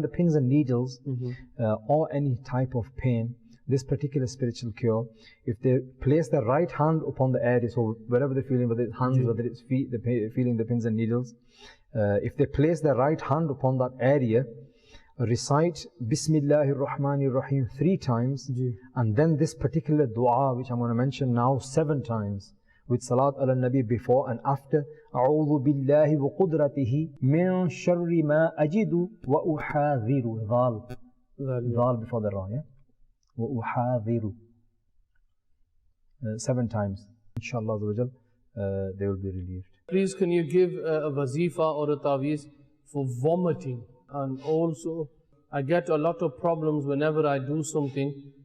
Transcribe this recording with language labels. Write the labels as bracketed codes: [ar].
[en] the pins and needles or any type of pain, this particular spiritual cure, if they place their right hand upon the area, so wherever they're feeling, whether it's hands, whether it's feet, they're feeling the pins and needles, if they place their right hand upon that area, recite Bismillahir Rahmanir Rahim 3 times, and then this particular dua, which I'm going to mention now, 7 times, with Salat ala Nabi before and after. [ar] أعوذ بالله وقدرته من شر ما أجد وأحاذر. [en] Dhal before the ra, yeah? وأحاذر. 7 times. Inshallah, they will be relieved. Please, can you give a wazifa or a taweez for vomiting? And also, I get a lot of problems whenever I do something.